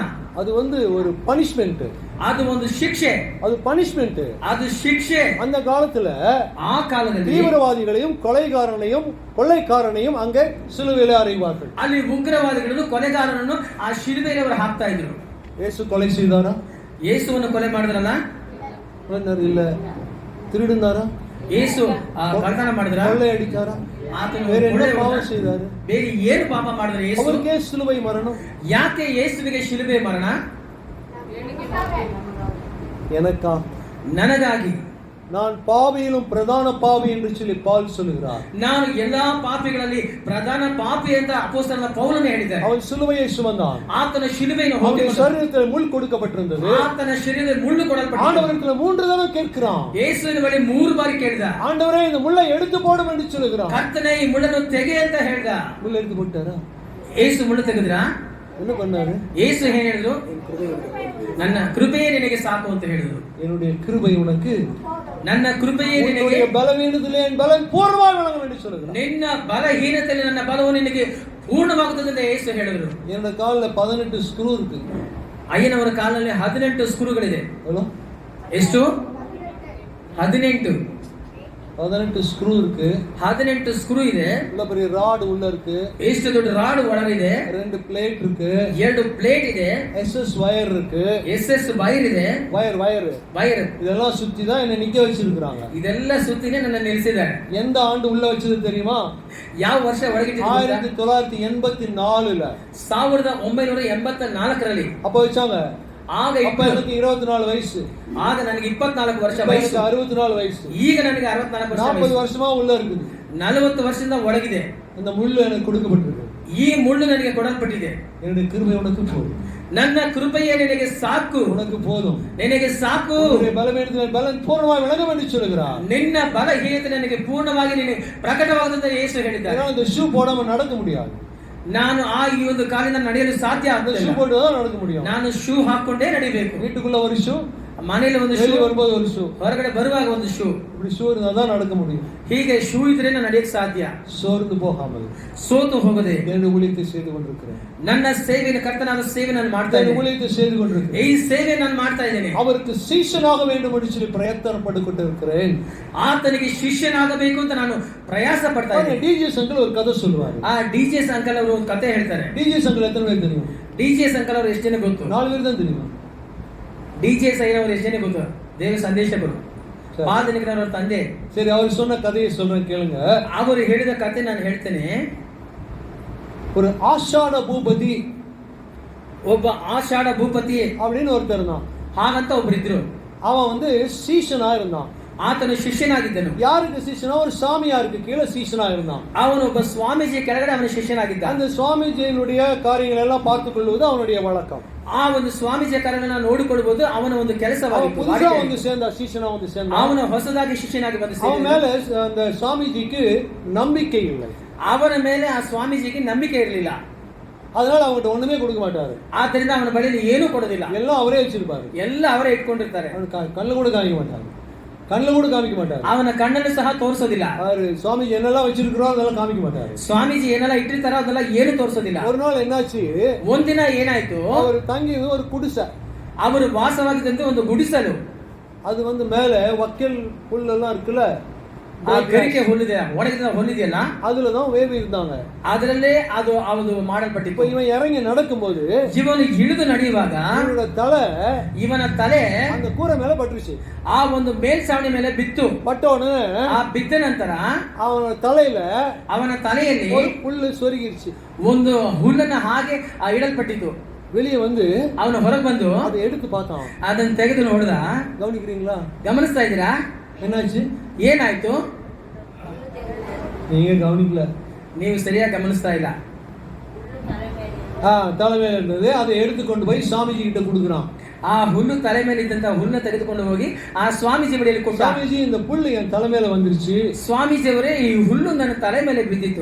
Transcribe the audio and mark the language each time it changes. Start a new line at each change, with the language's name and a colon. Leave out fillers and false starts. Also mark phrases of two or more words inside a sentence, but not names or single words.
Tamil: அது ஒரு பனிஷ்மென்ட்.
Kannada: ಅದು ಒಂದು ಶಿಕ್ಷೆ.
Tamil: அது பனிஷ்மென்ட்.
Kannada: ಅದು ಶಿಕ್ಷೆ.
Tamil: அந்த காலத்துல
Kannada: ಆ ಕಾಲದಲ್ಲಿ
Tamil: தீவிரவாதிகளையும் கொள்ளைக்காரனையும் அங்கே சிலுவையிலே அறைவார்கள்.
Kannada: ಅಲ್ಲಿ ಉಗ್ರವಾದಿಗಳನ್ನು, ಕೊಲೆಗಾರನನ್ನು ಆ ಶಿಲುಬೆಯಲ್ಲಿ ಅವರು ಹಾಕ್ತಾ ಇದ್ರು.
Tamil: இயேசு கொலை செய்தாரா?
Kannada: ಯೇಸುವನ್ನು ಕೊಲೆ ಮಾಡಿದ್ರಲ್ಲ?
Tamil: இல்ல. திருடினாரா?
Kannada: ಯೇಸು ವಾಗ್ದಾನ ಮಾಡಿದ್ರ,
Tamil: கொள்ளை அடிச்சாரா,
Kannada: ಆತನು
Tamil: வேற என்ன
Kannada: ಒಳ್ಳೆಯವನ?
Tamil: பாவம் செய்தாரு?
Kannada: ಬೇರೆ ಏನು ಪಾಪ ಮಾಡಿದ್ರೆ ಯೇಸು?
Tamil: அவருக்கே சிலுவை மரணம்.
Kannada: ಯಾಕೆ ಯೇಸುವಿಗೆ ಶಿಲುಬೆ ಮರಣ?
Tamil: எனக்கா?
Kannada: ನನಗಾಗಿ.
Tamil: நான் பாவியிலும் பிரதான பாவி என்று சொல்லி பால் சொல்லுகிறார்.
Kannada: ನಾನು ಎಲ್ಲಾ ಪಾಪಿಗಳಲ್ಲಿ ಪ್ರಧಾನ ಪಾಪಿ ಅಂತ ಅಪೊಸ್ತಲನಾದ ಪೌಲನು ಹೇಳಿದ್ದಾನೆ.
Tamil: அவன் சிலுவையை சுமந்தான்.
Kannada: ಆತನ ಶಿಲುಬೆಯನ್ನು
Tamil: அவனுடைய சரீரத்தில் முள் கொடுக்கப்பட்டிருந்தது.
Kannada: ಆತನ ಶರೀರದಲ್ಲಿ ಮುಳ್ಳು ಕೊಡಲ್ಪಟ್ಟಿತು.
Tamil: ஆண்டவரிடத்தில் 3 தடவை கேட்கிறான்.
Kannada: ಯೇಸುವಿನ ಬಳಿ 3 ಬಾರಿ ಕೇಳಿದ,
Tamil: ஆண்டவரே இந்த முள்ளை எடுத்து போடும் என்று சொல்லுகிறான்.
Kannada: ಕರ್ತನೇ ಈ ಮುಳ್ಳನ್ನು ತೆಗೆ ಅಂತ ಹೇಳಿದ.
Tamil: முள்ள எடுத்து போட்டாரா?
Kannada: ಯೇಸು ಮುಳ್ಳು ತೆಗೆದ್ರಾ?
Tamil: என்ன பண்ணாரு?
Kannada: ಯೇಸು ಏನ್ ಹೇಳಿದ್ರು? ನನ್ನ ಕೃಪೆಯೇ ನಿನಗೆ ಸಾಕು ಅಂತ ಹೇಳಿದ್ರು.
Tamil: என்னுடைய கிருபை உனக்கு,
Kannada: ನನ್ನ ಕೃಪೆಯೇ ನಿನಗೆ,
Tamil: உன்னுடைய பலவீனத்திலே என் பலன் பூர்ணமாக விளங்கும் என்று சொல்லுகிறார்.
Kannada: ನಿನ್ನ ಬಲಹೀನತೆಯಲ್ಲಿ ನನ್ನ ಬಲವು ನಿನಗೆ ಪೂರ್ಣವಾಗುತ್ತದೆ ಅಂತ ಯೇಸು ಹೇಳಿದ್ರು.
Tamil: என்னோட கால்ல 18 ஸ்க்ரூ இருக்கு.
Kannada: ಅಯ್ಯನವರ ಕಾಲಲ್ಲಿ 18 ಸ್ಕ್ರೂಗಳಿದೆ.
Tamil: எவ்வளவு?
Kannada: ಎಷ್ಟು? 18
Tamil: ஸ்க்ரூ இருக்கு.
Kannada: 18 ಸ್ಕ್ರೂ ಇದೆ.
Tamil: உள்ள பெரிய ராட் உள்ள இருக்கு.
Kannada: ಎಷ್ಟು ದೊಡ್ಡ ರಾಡ್ ಒಳಗಿದೆ.
Tamil: 2 ಪ್ಲೇಟ್ இருக்கு.
Kannada: 2 ಪ್ಲೇಟ್ ಇದೆ.
Tamil: SS ವೈರ್ இருக்கு.
Kannada: SS ವೈರ್ ಇದೆ. ವೈರ್
Tamil: இதெல்லாம் சுத்தி தான் என்ன நிக்க வச்சிருக்காங்க.
Kannada: ಇದೆಲ್ಲ ಸುತ್ತಿನೇ ನನ್ನ ನಿಲ್ಲಿಸಿದ್ದಾರೆ.
Tamil: எந்த ஆண்டு உள்ள வச்சது தெரியுமா?
Kannada: ಯಾವ ವರ್ಷ ಒಳಗಿಟ್ಟಿದ್ದಾರೆ?
Tamil: 1984ல.
Kannada: 1984ರಲ್ಲಿ
Tamil: அப்ப வச்சாங்க.
Kannada: ಆಗ
Tamil: அப்ப எனக்கு 24 வயசு.
Kannada: ಆಗ ನನಗೆ 24 ವರ್ಷ ವಯಸ್ಸು. 64 ವಯಸ್ಸು. ಈಗ ನನಗೆ 64 ವರ್ಷ.
Tamil: 40 ವರ್ಷமா உள்ள இருக்குது.
Kannada: 40 ವರ್ಷದಿಂದ ಒಳಗಿದೆ.
Tamil: அந்த முள்ளு எனக்கு கொடுக்கப்பட்டிருக்கு.
Kannada: ಈ ಮುಳ್ಳು ನನಗೆ ಕೊಡಲ್ಪಟ್ಟಿದೆ.
Tamil: என்னுடைய கிருபை உனக்கு போதும்.
Kannada: ನನ್ನ ಕೃಪೆಯೇ ನಿನಗೆ ಸಾಕು.
Tamil: உனக்கு போதும்.
Kannada: ನಿನಗೆ ಸಾಕು.
Tamil: உன்னுடைய பலவீனத்திலே பலன் பூர்ணமாய் விளங்கும் என்று சொல்கிறார்.
Kannada: ನಿನ್ನ ಬಲಹೀನತೆ ನನಗೆ ಪೂರ್ಣವಾಗಿ ನಿನಗೆ ಪ್ರಕಟವಾಗುತ್ತದೆ ಯೇಸು ಹೇಳಿದ್ದಾರೆ.
Tamil: ஏன்னா இந்த ஷூ போடாம நடக்க முடியாது.
Kannada: ನಾನು ಈ ಒಂದು ಕಾಲಿನ ನಡೆಯಲು ಸಾಧ್ಯ
Tamil: அந்த ஷூ போட்டு தான் நடக்க முடியும்.
Kannada: ನಾನು ಶೂ ಹಾಕೊಂಡೇ ನಡಿಬೇಕು.
Tamil: வீட்டுக்குள்ள ஒரு ஷூ,
Kannada: ಮನೆಯಲ್ಲಿ ಒಂದು ಶೂ,
Tamil: வரும்போது ஒரு ஷூ,
Kannada: ಹೊರಗಡೆ ಬರುವಾಗ ಒಂದು ಶೂ.
Tamil: இப்படி ஷூ இருந்தா தான் நடக்க முடியும்.
Kannada: ಹೀಗೆ ಶೂ ಇದ್ರೆ ನಾನು ನಡೆಯಕ್ಕೆ ಸಾಧ್ಯ.
Tamil: சோர்ந்து போகாமல்
Kannada: ಸೋತು ಹೋಗದೆ
Tamil: என்னுடைய ஊழியத்தை செய்து கொண்டிருக்கிறேன்.
Kannada: ನನ್ನ ಸೇವೆಯನ್ನು, ಕರ್ತನಾದ ಸೇವೆ ನಾನು ಮಾಡ್ತಾ ಇದ್ದೇನೆ.
Tamil: ஊழியத்தை செய்து கொண்டிருக்கிறேன்.
Kannada: ಈ ಸೇವೆ ನಾನು ಮಾಡ್ತಾ ಇದ್ದೇನೆ.
Tamil: அவருக்கு சீஷனாக வேண்டும் என்று சொல்லி பிரயத்தனப்பட்டு கொண்டிருக்கிறேன்.
Kannada: ಆತನಿಗೆ ಶಿಷ್ಯನಾಗಬೇಕು ಅಂತ ನಾನು ಪ್ರಯಾಸ ಪಡ್ತಾ ಇದ್ದೇನೆ.
Tamil: டிஜிஎஸ் ಅಂಕಲ್ ஒரு கதை சொல்லுவாரு.
Kannada: ಆ ಡಿಜೆಸ್ ಅಂಕಲ್ ಅವರು ಒಂದು ಕತೆ ಹೇಳ್ತಾರೆ.
Tamil: டிஜிஎஸ் ಅಂಕಲ್ எத்தனை பேர் தெரியும்?
Kannada: ಡಿಜೆಸ್ ಅಂಕಲ್ ಅವರು ಎಷ್ಟು ಜನ ಗೊತ್ತು?
Tamil: 4 பேர் தான் தெரியும்.
Kannada: ಡಿಜೆಸ್ ಐನವರು ಎಷ್ಟು ಜನ ಗೊತ್ತು? ದೇವ ಸಂದೇಶಕರು, ಪಾದನಿಕರವರ ತಂದೆ.
Tamil: சரி, அவர் சொன்ன கதையை சொல்றேன் கேளுங்க.
Kannada: ಅವರು ಹೇಳಿದ ಕತೆ ನಾನು ಹೇಳ್ತೇನೆ.
Tamil: ஒரு ஆஷாட பூபதி,
Kannada: ಒಬ್ಬ ಆಷಾಢ ಭೂಪತಿ
Tamil: அப்படின்னு ஒருத்தர் இருந்தான்.
Kannada: ಹಾಗಂತ ಒಬ್ಬರಿದ್ರು.
Tamil: அவன் வந்து சீஷனா இருந்தான்.
Kannada: ಆತನು ಶಿಷ್ಯನಾಗಿದ್ದನು.
Tamil: யாருக்கு சீஷனா? ஒரு சாமியாருக்கு கீழே சீஷனா இருந்தான்.
Kannada: ಅವನು ಒಬ್ಬ ಸ್ವಾಮೀಜಿ ಕೆಳಗಡೆ ಅವನು ಶಿಷ್ಯನಾಗಿದ್ದ.
Tamil: அந்த சுவாமிஜியினுடைய காரியங்கள் எல்லாம் பார்த்துக் கொள்வது அவனுடைய வழக்கம்.
Kannada: ಆ ಒಂದು ಸ್ವಾಮೀಜಿಯ ಕಾರ್ಯಗಳನ್ನು ನೋಡಿಕೊಳ್ಳಬಹುದು ಅವನ ಒಂದು ಕೆಲಸವಾಗಿತ್ತು.
Tamil: புதுசா வந்து சேர்ந்தா, சீஷனா வந்து சேர்ந்தா,
Kannada: ಅವನು ಹೊಸದಾಗಿ ಶಿಷ್ಯನಾಗಿ ಬಂದ.
Tamil: அவன் மேல அந்த சுவாமிஜிக்கு நம்பிக்கை இல்லை.
Kannada: ಅವನ ಮೇಲೆ ಆ ಸ್ವಾಮೀಜಿಗೆ ನಂಬಿಕೆ ಇರಲಿಲ್ಲ.
Tamil: அதனால அவங்ககிட்ட ஒண்ணுமே கொடுக்க மாட்டாரு.
Kannada: ಆದ್ದರಿಂದ ಅವನ ಬಳಿಯಲ್ಲಿ ಏನೂ ಕೊಡೋದಿಲ್ಲ.
Tamil: எல்லாம் அவரೇ வச்சிருப்பாரு.
Kannada: ಎಲ್ಲ ಅವರೇ ಇಟ್ಕೊಂಡಿರ್ತಾರೆ.
Tamil: கண்ணு கூட காமிக்க மாட்டாரு. கண்ணுல கூட காமிக்க மாட்டாரு.
Kannada: ಅವನ ಕಣ್ಣನ್ನು ಸಹ ತೋರಿಸೋದಿಲ್ಲ.
Tamil: அவரு சுவாமிஜி என்னெல்லாம் வச்சிருக்கிறோம் அதெல்லாம் காமிக்க மாட்டாரு.
Kannada: ಸ್ವಾಮೀಜಿ ಏನೆಲ್ಲ ಇಟ್ಟಿರ್ತಾರೋ ಅದೆಲ್ಲ ಏನು ತೋರಿಸೋದಿಲ್ಲ.
Tamil: ஒரு நாள் என்னாச்சு,
Kannada: ಒಂದಿನ ಏನಾಯ್ತು,
Tamil: அவர் தங்கியது ஒரு குடிசை.
Kannada: ಅವರು ವಾಸವಾಗಿದ್ದಂತೆ ಒಂದು ಗುಡಿಸಲು.
Tamil: அது வந்து மேல வக்கல் புல்லெல்லாம் இருக்குல்ல,
Kannada: ಗರಿಕೆ ಹುಲ್ಲಿದೆ, ಒಣಗಿದ ಹುಲ್ಲಿದೆಯಲ್ಲ,
Tamil: அதுலதான் வேவி இருந்தாங்க.
Kannada: ಅದರಲ್ಲೇ ಅದು ಮಾಡಲ್ಪಟ್ಟಿತ್ತು.
Tamil: இவன் இறங்கி நடக்கும்போது,
Kannada: ಇವನು ಇಳಿದು ನಡೆಯುವಾಗ ಇವನ ತಲೆ
Tamil: அந்த கூரை மேல பட்டுருச்சு.
Kannada: ಆ ಒಂದು ಮೇಲ್ಛಾವಣಿ ಮೇಲೆ ಬಿತ್ತು.
Tamil: பட்டோன்னு
Kannada: ಆ ಬಿದ್ದ ನಂತರ ಅವನ ತಲೆಯಲ್ಲಿ
Tamil: ஒரு புல்லு சொருகிருச்சு.
Kannada: ಒಂದು ಹುಲ್ಲನ್ನ ಹಾಗೆ ಇಡಲ್ಪಟ್ಟಿತ್ತು.
Tamil: வெளியே வந்து
Kannada: ಅವನು ಹೊರಗೆ ಬಂದು
Tamil: அதை எடுத்து பார்த்தான்.
Kannada: ಅದನ್ನ ತೆಗೆದು ನೋಡಿದ.
Tamil: கவனிக்கிறீங்களா?
Kannada: ಗಮನಿಸ್ತಾ ಇದ್ದೀರಾ?
Tamil: என்னாச்சு?
Kannada: ಏನಾಯ್ತು?
Tamil: நீங்க கவனிக்கல,
Kannada: ನೀವು ಸರಿಯಾಗಿ ಗಮನಿಸ್ತಾ ಇಲ್ಲ.
Tamil: தலைமையில இருந்தது, அதை எடுத்துக்கொண்டு போய் சாமிஜி கிட்ட கொடுக்குறான்.
Kannada: ಆ ಹುಲ್ಲು ತಲೆ ಮೇಲೆ ಇದ್ದಂತ ಹುಲ್ಲನ್ನ ತೆಗೆದುಕೊಂಡು ಹೋಗಿ ಆ ಸ್ವಾಮೀಜಿ ಬಳಿಯಲ್ಲಿ ಕೊಟ್ಟ. ಸ್ವಾಮೀಜಿ,
Tamil: இந்த புல்லு என் தலை மேல வந்துருச்சு.
Kannada: ಸ್ವಾಮೀಜಿ ಅವರೇ, ಈ ಹುಲ್ಲು ನನ್ನ ತಲೆ ಮೇಲೆ ಬಿದ್ದಿತ್ತು,